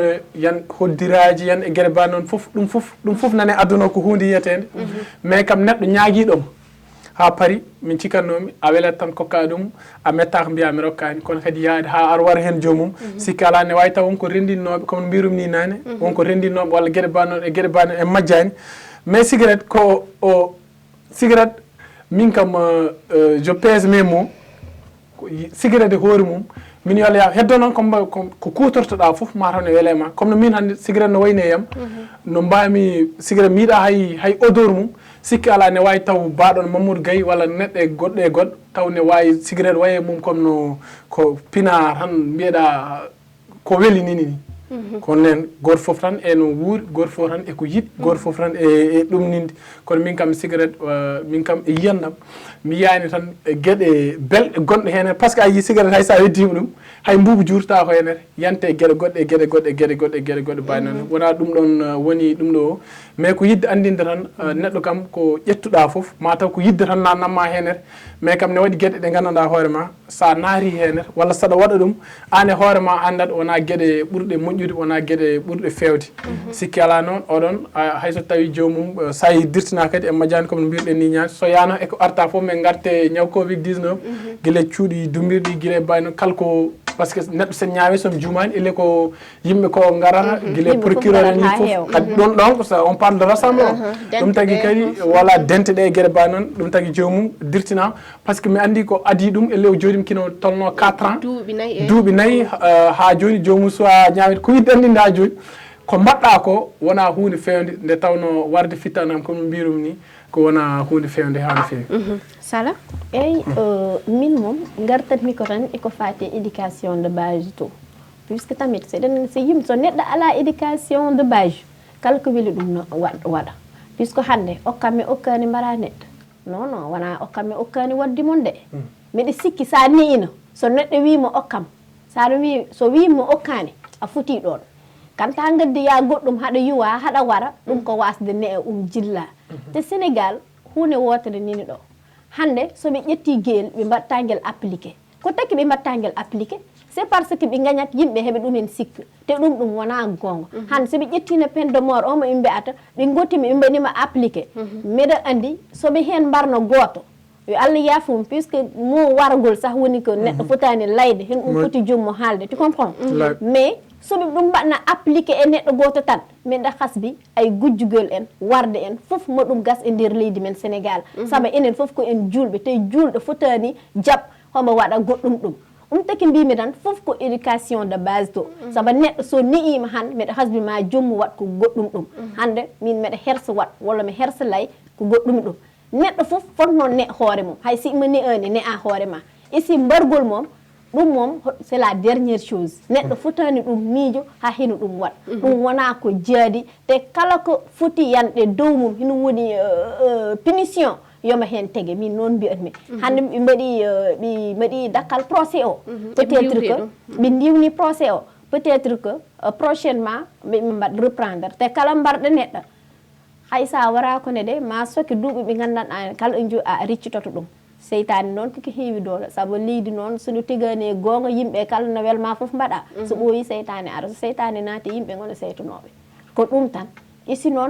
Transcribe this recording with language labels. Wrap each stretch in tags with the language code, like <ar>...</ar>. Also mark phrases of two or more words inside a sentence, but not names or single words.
<ff>yan hoddiraji yan e gueɗe ba noon ɗum fof nane aduna ko hunde yiyetede mais kam neɗɗo ñaaguiɗom ha paari min cikannomi a welat tan kokka ɗum a mettako mbiya mi rokkani kono kadi yaade ha ar wara hen jomum sikki ala ne wawi taw wonko rendinnoɓe comme mbirum ni nane wonko rendinnoɓe walla gueɗe ba noon e gueɗe ba noon en majjani mais cigarette ko o cigarette min kam</ff> <fr>je pèse mes mots</fr> <ff>cigarette e hoore mum min yola heddo noon ko kutortoɗa foof mataw ne welema comme no min hande cigarette no wayne yam no mbami cigarette mi yiiɗa hay odeur mum sikki ala ne wawi taw baɗon Mamadou Gaye walla neɗɗo e goɗɗo taw ne wawi cigarette waye mum comme no ko pina tan mbiyeɗa ko weli ni kono nen goto foof tan eno wuuri goto foof tan eko yiɗi goto foof tan e ɗumninde kono min kam cigarette min kam e yiyandam mi yiyani tan gueɗe belɗe gonɗe hen</ff> <fr>par ce que</fr> <ff>a yii cigarette hay sa weddima ɗum hay mbubu jurta ko henete yante gueɗe goɗɗe bani noon wona ɗum ɗon woni ɗum ɗo mais ko yidde andinde tan neɗɗo kam ko ƴettuɗa foof mataw ko yidde tan namma henete mais kam ne waɗi gueɗe ɗe gandanɗa hoorema sa naari henete walla saɗa waɗa ɗum an e hoorema andat wona gueɗe ɓurɗe moƴƴude wona gueɗe ɓurɗe fewde sikki ala noon oɗon hayso tawi jomum sa yi dirtina kadi e majjani comme no mbirɗen ni ñaati so yana eko arta foof min garte ñaw Covid 19 guila cuuɗi dumbirɗi guila bani noon kala ko</ff> <fr>par ce que</fr> <ff>neɗɗo sen ñaawi somi jumani ele ko yimɓe ko garata guila procureur ni foof kadi ɗon ɗon</ff> <fr>on parle de rassemblement</fr> <ff>ɗum tagui kadi wala dente ɗe gueɗe ba noon ɗum tagui jomum dirtina</ff> <fr>par ce que</fr> <ff>mi andi ko adi ɗum ele o jooɗima kino tolno 4 ans duuɓi nayyi ha joni jomum so a ñaawide ko yidde andinde ha joni ko mbaɗɗa ko wona hunde fewde nde tawno warde fittanam comme mbirum ni ko wona hunde fewde ha no fewi Sala eyyi min moom gartatmi ko tan eko fati</ff> <fr>éducation de base</fr> <ff>to puisque tamit seɗen so yimɓe so neɗɗo ala</ff> <fr>éducation de base</fr> <ff>kala ko weeli ɗum no waɗa puisque hande okkami okkani mbara neɗɗo non wona okkami okkani waddi mon de mbiɗa sikki sa niino so neɗɗo wimo okkam so wimo okkani a futi ɗon kanta gaddi ya goɗɗum haɗa yuwa haɗa wara ɗum ko wasde ne e jilla te Sénégal hunde wotere nini ɗo hande soɓe ƴetti guel ɓe mbatta guel appliqué ko taki ɓe mbatta guel appliqué</ff> <fr>c'est parce que</fr> <ff>ɓe gañat yimɓe heɓe ɗumen sikka te ɗum wona gonga hande soɓe ƴettino</ff> <fr>peine de mort</fr> <ff>omo ɓe mbiyata ɓe gottimi ɓe mbaɗima appliqué mbeɗa andi soɓe hen mbarno goto yo Allah yafum puisque mo wargol sah woni ko neɗɗo fotani layde hen ɗum foti jommo haalde</ff> <fr>tu comprends</fr> <ff>mais soɓe ɗum mbaɗna appliqué e neɗɗo goto tan minɗa hasbi ay gujjugol en warde en foof mo ɗum gas e nder leydi men Sénégal saabu enen foof ko en julɓe te julɗo fotani jaab homo waɗa goɗɗum ɗum taki mbimi tan foof ko</ff> <fr>éducation de base</fr> <ff>to saabu neɗɗo so ni'ima han mbeɗa hasbi ma jommu wat ko goɗɗum ɗum hande min mbeɗa hersa wat walla mi hersa lay ko goɗɗum ɗum neɗɗo fof fotno ne hoore mum hay si ma ne ane ne a hoore ma isi mbargol mom ɗum mom</ff> <fr>c'est la dernière chose</fr> <ff>neɗɗo fotani ɗum miijo ha hino ɗum waɗa ɗum wona ko jaadi te kala ko foti yanɗe dow mum hino woni punition yoma hen tege min noon mbiyatmi hande ɓe mbaɗi dakkal procès o</ff> <fr>peut-être que</fr> <ff>ɓe ndiwni procès o</ff> <fr>peut-être que</fr> <ff>prochainement ɓe mbaɗ reprendre te kala mbarɗo neɗɗo hay sa wara kone de ma soki duuɓi ɓe gandanɗa kala ɗo a riccitoto ɗum seytani noon koko heewi doole saabu leydi noon sono tigani gonga yimɓe kala no welma foof mbaɗa so ɓooyi seytani ara so seytani naati yimɓe gona seytanoɓe ko ɗum tan isi noon</ff>